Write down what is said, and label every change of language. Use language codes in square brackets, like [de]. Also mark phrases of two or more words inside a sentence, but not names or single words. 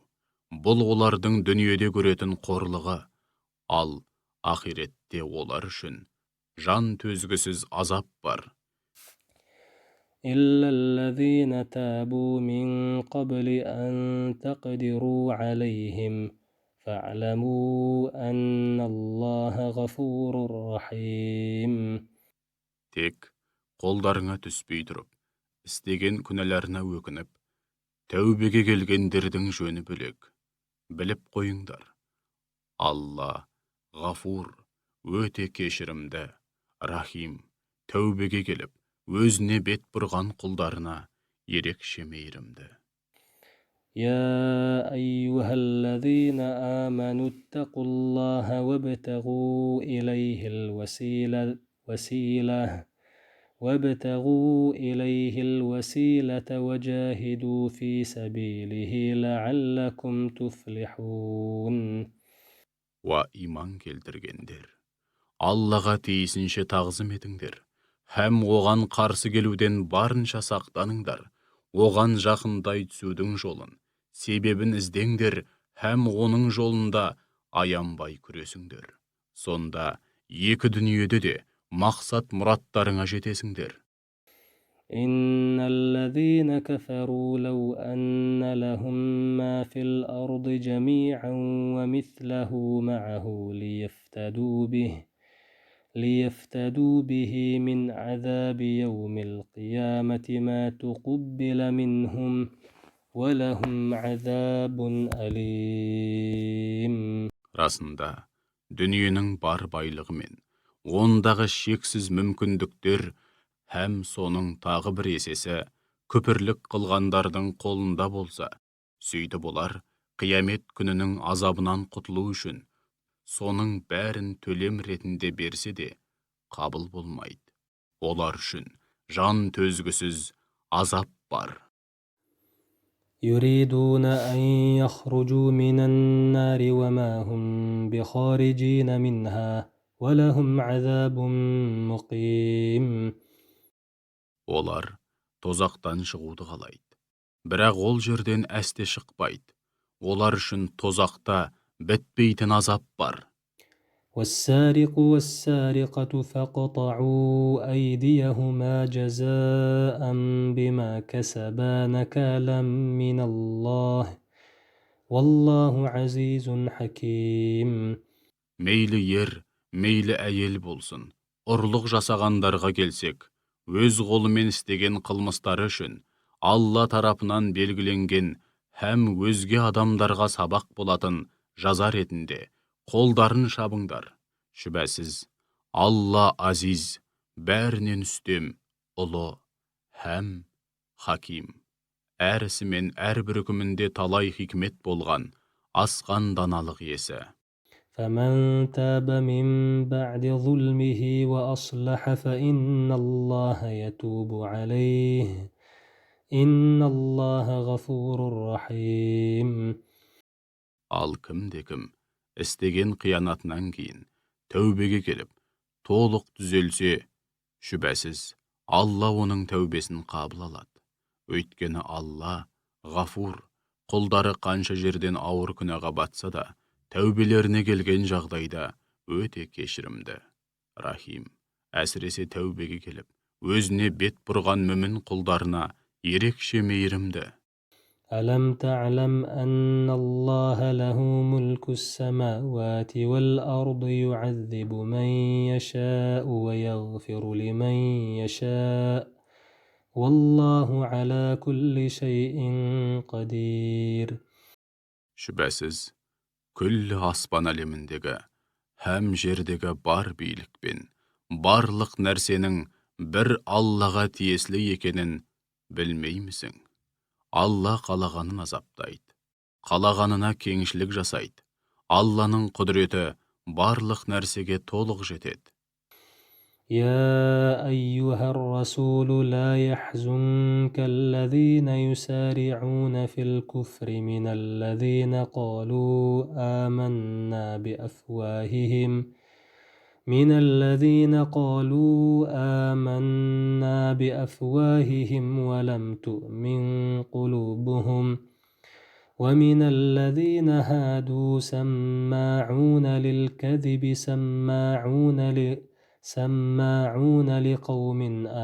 [kk] Бұл олардың дүниеде көретін қорлығы, ал ақиретте олар үшін жан төзгісіз азап бар. [ar] إلا الذين تابوا من قبل أن تقدروا عليهم فاعلموا أن الله غفور رحيم. [kk] Тек қолдарыңа түспей тұрып, істеген күнәларына өкініп, тәубеге келгендердің жөні бөлек. Біліп қойыңдар. Алла ғафур, өте кешірімді, рахим, тәубеге келіп, өзіне бет бұрған құлдарына ерекше мейірімді. [ar] يا أيها الذين آمنوا اتقوا الله وابتغوا إليه الوسيلة وجاهدوا في سبيله لعلكم تفلحون. [kk] Иман келтіргендер, Аллаға тиісінше тағзым етіңдер, һәм оған қарсы келуден барынша сақтаныңдар, оған жақындай түсудің жолын, себебін іздеңдер, һәм оның жолында аянбай күресіңдер. Сонда екі дүниеде де мақсат мұраттарыңа жетесіңдер. [ar] إن الذين كفروا لو أن لهم ما في الأرض جميعا ومثله معه ليفتدوا به من عذاب يوم القيامة ما تقبل منهم ولهم عذاب أليم. [kk] Расында, дүниенің бар байлығы мен ондағы шексіз мүмкіндіктер һәм соның тағы бір есесі күпірлік қылғандардың қолында болса, сөйтіп олар қиямет күнінің азабынан құтылу үшін соның бәрін төлем ретінде берсе де қабыл болмайды. Олар үшін жан төзгісіз азап бар. [ar] يريدون أن يخرجوا من النار وما هم بخارجين منها ولهم عذاب مقيم. [kk] Олар тозақтан шығуды қалайды. Бірақ ол жерден әсте шықпайды. Олар үшін тозақта бітпейтін азап бар. [ar] والسارق والسارقة فاقطعوا أيديهما جزاء بما كسبا نكالا من الله والله عزيز حكيم. [kk] Мейлі ер, мейлі әйел болсын, ұрлық жасағандарға келсек, өз қолымен істеген қылмыстары үшін Алла тарапынан белгіленген һәм өзге адамдарға сабақ болатын жаза ретінде қолдарын шабыңдар. Шүбәсіз, Алла азиз, бәрінен үстем, ұлы, һәм хаким. Әр ісі мен әрбір үкімінде талай хикмет болған, асқан даналық иесі. [ar] فمن تاب من بعد ظلمه وأصلح فإن الله يتوب عليه إن الله غفور رحيم. [kk] Ал кім істеген қиянатынан кейін тәубеге келіп, толық түзелсе, шүбәсіз, Алла оның тәубесін қабыл алады. Өйткені Алла ғафур, құлдары қанша жерден ауыр күнәға батса да, тәубелеріне келген жағдайда өте кешірімді. Рахим, әсіресе тәубеге келіп, өзіне бет бұрған мүмін құлдарына ерекше мейірімді. [ar] ألم تعلم أن الله له ملك السماوات والأرض يعذب من يشاء ويغفر لمن يشاء والله على كل شيء قدير. [kk] Шүбәсіз, күллі аспан әлеміндегі һәм жердегі бар билікпен барлық нәрсенің бір Аллаға тиесілі екенін білмеймісің? Алла қалағанын азаптайды, қалағанына кеңшілік жасайды. Алланың құдіреті барлық нәрсеге толық жетеді. [ar] يا أيها الرسول لا يحزنك الذين يسارعون في الكفر من الذين قالوا آمنا بأفواههم ولم تؤمن قلوبهم ومن الذين هادوا سماعون للكذب سماعون لقوم